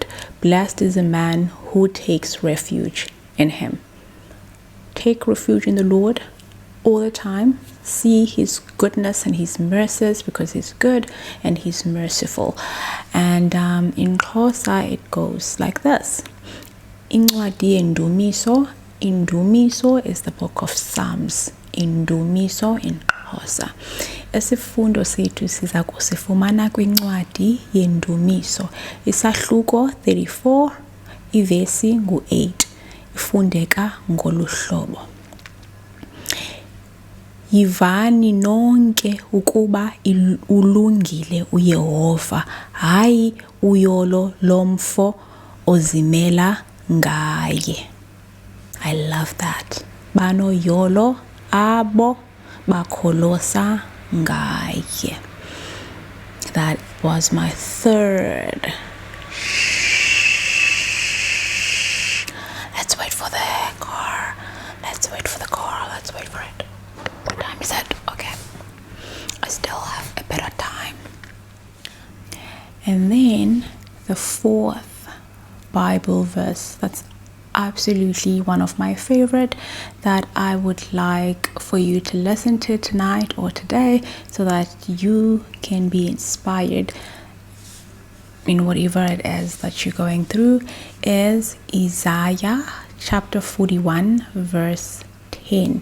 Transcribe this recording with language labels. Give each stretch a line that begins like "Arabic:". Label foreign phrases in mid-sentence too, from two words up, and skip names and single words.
English: Blessed is a man who takes refuge in him. Take refuge in the Lord all the time. See his goodness and his mercies, because he's good and he's merciful. And in Xhosa it goes like this.
Xhosa: Incwadi yendumiso.
English: Indumiso is the book of Psalms. Indumiso in Xhosa.
Xhosa: Isifundo sethu siza kusifumana kwincwadi yendumiso, isahluko 34, ivesi ngu-8, ifundeka ngolu hlobo. Yivani nonke ukuba ulungile uYehova, hayi uyolo lomfo ozimela ngaye.
English: I love that.
Xhosa: Bano yolo abo bakholosa ngaye.
English: That was my third. Let's wait for the car. Let's wait for it. What time is it? Okay. I still have a bit of time. And then the fourth Bible verse that's absolutely one of my favorite, that I would like for you to listen to tonight or today, so that you can be inspired in whatever it is that you're going through, is Isaiah chapter 41 verse 10.